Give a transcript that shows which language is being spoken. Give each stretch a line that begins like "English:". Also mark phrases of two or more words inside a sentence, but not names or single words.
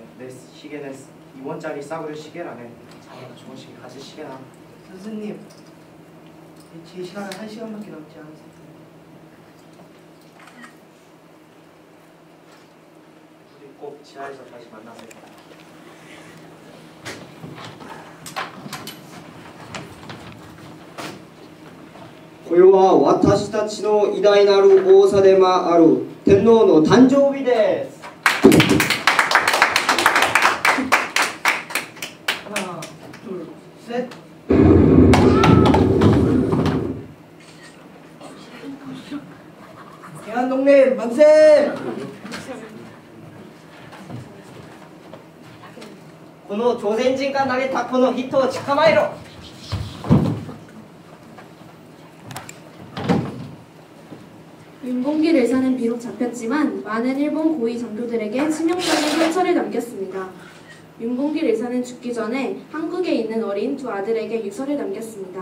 Korean: 내 시계는 2원짜리 싸구려 시계라네. 자네가 좋은 시계 가질 시계나. 선생님, 제 시간은 1시간밖에 남지 않았습니다. 우리 꼭 지하에서 다시 만나세요.
Japanese: これは私たちの偉大なる王様でもある天皇の誕生日です。
Korean: 하나, 둘, 셋. 대한독립 만세!
Japanese: この朝鮮人が投げたこの人を捕まえろ。
Korean: 윤봉길 의사는 비록 잡혔지만 많은 일본 고위 장교들에게 치명적인 상처를 남겼습니다. 윤봉길 의사는 죽기 전에 한국에 있는 어린 두 아들에게 유서를 남겼습니다.